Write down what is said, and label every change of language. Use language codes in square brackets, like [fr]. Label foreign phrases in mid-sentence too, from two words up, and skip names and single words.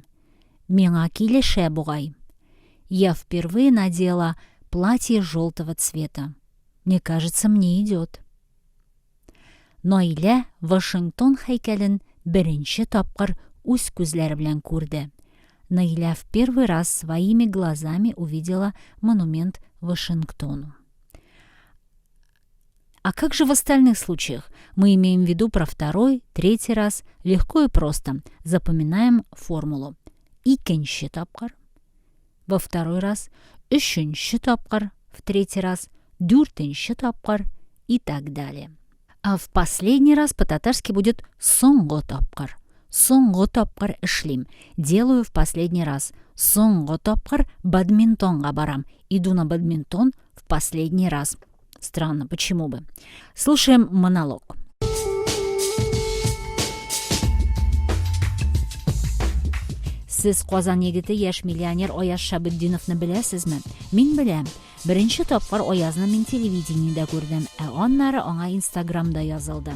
[tt] Миңа килешә бугай. [ru] Я впервые надела платье желтого цвета. Мне кажется, мне идет. [tt] Наилә Вашингтон һәйкәлен беренче тапкыр үз күзләре белән күрде. [ru] Наилә в первый раз своими глазами увидела монумент Вашингтону. А как же в остальных случаях? Мы имеем в виду про второй, третий раз. Легко и просто. Запоминаем формулу. [tt] Икенче тапкыр. [ru] Во второй раз. [tt] Үшенче тапкыр. [ru] В третий раз. [tt] Дүртенче тапкыр. [ru] И так далее. А в последний раз по-татарски будет [tt] соңго тапкыр. Соңго тапкыр эшлим. [ru] Делаю в последний раз. [tt] Соңго тапкыр бадминтонга барам. [ru] Иду на бадминтон в последний раз. Странно, почему бы? Слушаем монолог. [tt] Сез Казан егете яшь миллионер Аяз Шабетдиновны беләсезме? Мин беләм. Беренче тапкыр Аязны мин телевидениедә күрдем, аннары аңа Инстаграмда язылдым.